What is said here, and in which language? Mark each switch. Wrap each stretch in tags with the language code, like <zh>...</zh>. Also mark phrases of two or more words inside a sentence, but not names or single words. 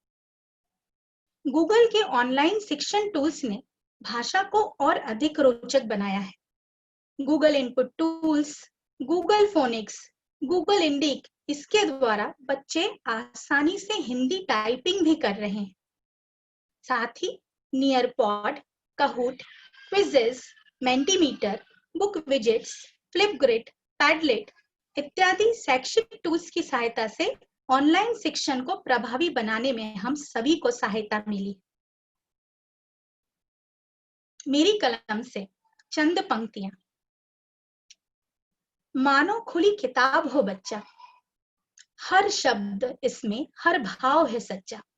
<hi>गूगल के ऑनलाइन शिक्षण टूल्स ने भाषा को और अधिक रोचक बनाया है। गूगल इनपुट टूल्स, गूगल फोनिक्स, गूगल इंडिक, इसके द्वारा बच्चे आसानी से हिंदी टाइपिंग भी कर रहे हैं। साथ ही नियरपॉड, कहूट, क्विजेस, मेंटीमीटर, बुक विजेट्स, फ्लिपग्रिड, पैडलेट इत्यादि शैक्षिक टूल्स की सहायता से ऑनलाइन शिक्षण को प्रभावी बनाने में हम सभी को सहायता मिली। मेरी कलम से चंद पंक्तियां। मानो खुली किताब हो बच्चा, हर शब्द इसमें हर भाव है सच्चा।</hi>